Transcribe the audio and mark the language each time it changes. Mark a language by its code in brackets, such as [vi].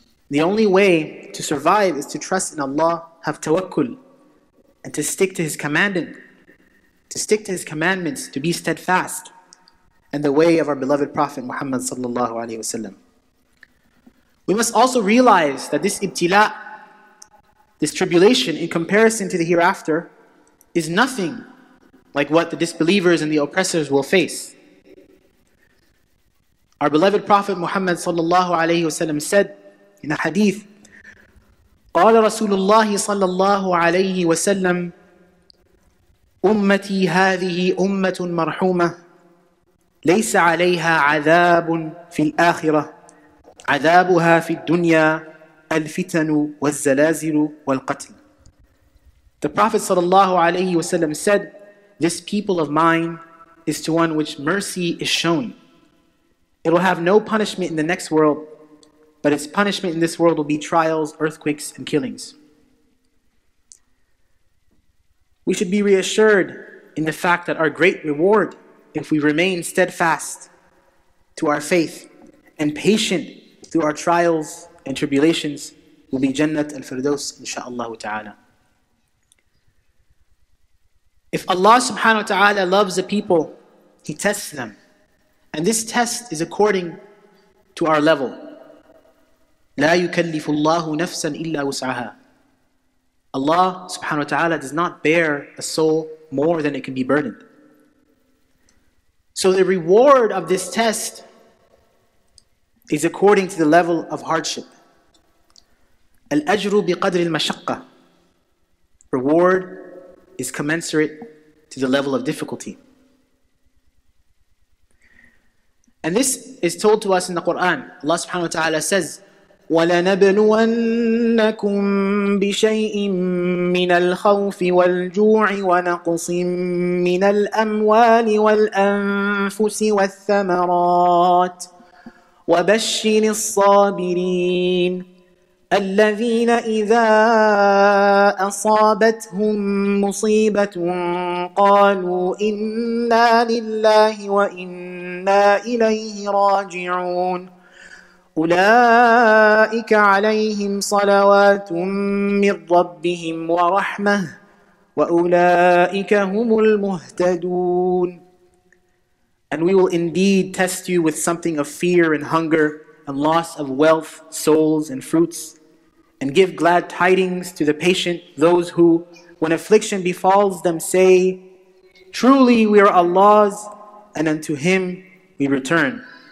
[en] The only way to survive is to trust in Allah, have tawakkul, and to stick to His commandment, to be steadfast, and the way of our beloved Prophet Muhammad sallallahu alaihi wasallam. We must also realize that this ibtila, this tribulation in comparison to the hereafter, is nothing like what the disbelievers and the oppressors will face. Our beloved Prophet Muhammad sallallahu alaihi wasallam said in a hadith, [ar] قال رسول الله صلى الله عليه وسلم أمتي هذه أمة مرحومة ليس عليها عذاب في الآخرة عذابها في الدنيا الفتن والزلازل والقتل. [en] The Prophet ﷺ said, this people of mine is to one which mercy is shown. It will have no punishment in the next world, but its punishment in this world will be trials, earthquakes, and killings. We should be reassured in the fact that our great reward, if we remain steadfast to our faith and patient through our trials and tribulations, will be Jannat al-Firdaus, insha'Allah ta'ala. If Allah subhanahu wa ta'ala loves a people, He tests them. And this test is according to our level. [ar] لا يكلف الله نفسا إلا وسعها. [en] Allah subhanahu wa ta'ala does not bear a soul more than it can be burdened. So the reward of this test is according to the level of hardship. [ar] Al-ajru biqadri al-mashaqqa. [en] Reward is commensurate to the level of difficulty. And this is told to us in the Quran. Allah subhanahu wa ta'ala says, [ar] وَلَنَبْلُوَنَّكُمْ بِشَيْءٍ مِّنَ الْخَوْفِ وَالْجُوعِ وَنَقْصٍ مِّنَ الْأَمْوَالِ وَالْأَنفُسِ وَالثَّمَرَاتِ وَبَشِّرِ الصَّابِرِينَ الَّذِينَ إِذَا أَصَابَتْهُم مُّصِيبَةٌ قَالُوا إِنَّا لِلَّهِ وَإِنَّا إِلَيْهِ رَاجِعُونَ أولئك عليهم صلوات من ربهم ورحمة وأولئك هم المهتدون. [en] And we will indeed test you with something of fear and hunger and loss of wealth, souls and fruits, and give glad tidings to the patient, those who, when affliction befalls them, say, truly we are Allah's, and unto Him we return.